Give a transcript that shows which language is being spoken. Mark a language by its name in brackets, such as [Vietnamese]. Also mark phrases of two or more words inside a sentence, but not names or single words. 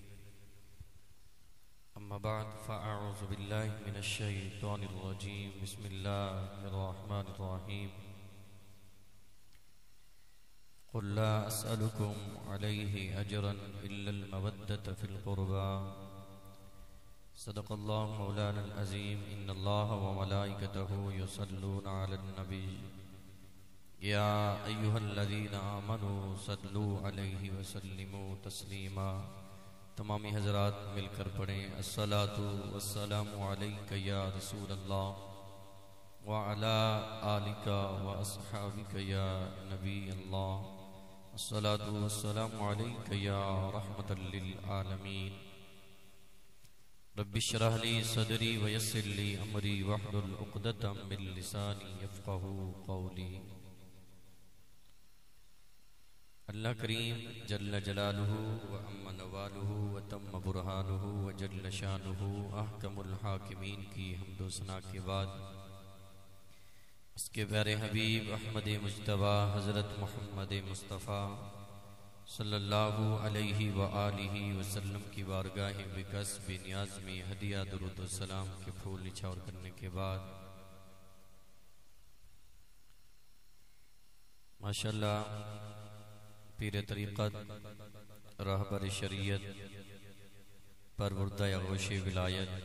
[Arabic] أما بعد فأعوذ بالله من الشيطان الرجيم بسم الله الرحمن الرحيم. قل لا أسألكم عليه أجرا إلا المودة في القربى صدق الله مولانا العظيم. إن الله وملائكته يصلون على النبي يا أيها الذين آمنوا صلوا عليه وسلموا تسليما. [Urdu] تمامی حضرات مل کر پڑھیں [Arabic] الصلاة والسلام عليك يا رسول الله وعلى آلك وأصحابك يا نبي الله. الصلاة والسلام عليك يا رحمة للعالمين. رب اشرح لي صدري ويسر لي أمري واحلل عقدة من لساني يفقهوا قولي. الله كريم جل جلاله وعم نواله وتم برهانه وجل شانه أحكم الحاكمين [Urdu] کی حمد و ثنا کے بعد اس کے پیارے حبیب احمد مجتبیٰ حضرت محمد مصطفیٰ [Arabic] صلى الله عليه وآله وسلم [Urdu] کی بارگاہ بیکس بے نیاز میں ہدیہ درود و سلام کے پھول نچھاور کرنے کے بعد ماشاءاللہ پیر طریقت رہبر شریعت پروردہ آغوش ولایت